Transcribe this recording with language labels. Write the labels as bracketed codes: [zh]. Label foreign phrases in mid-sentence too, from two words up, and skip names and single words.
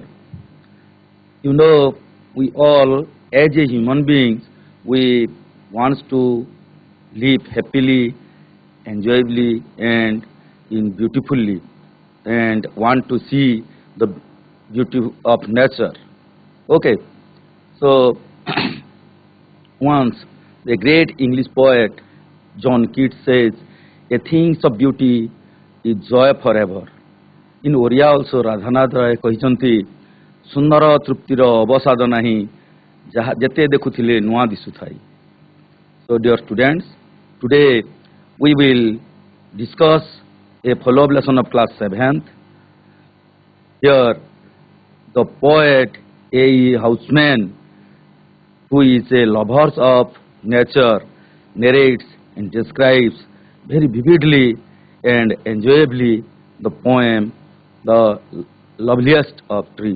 [en] You know, we all, as a human beings, we want to live happily, enjoyably, and in beautifully, and want to see the beauty of nature. Okay, so once the great English poet John Keats says, "A things of beauty is joy forever." In Oriya also Radhanath Ray [or] କହିଛନ୍ତି, ସୁନ୍ଦର ତୃପ୍ତିର ଅବସାଦ ନାହିଁ ଯାହା ଯେତେ ଦେଖୁଥିଲେ ନୂଆ ଦିଶୁଥାଏ. [en] So dear students, today we will discuss a follow-up lesson of class 7th. Here the poet A.E. Houseman, who is a lover of nature, narrates and describes very vividly and enjoyably the poem The Loveliest of Trees.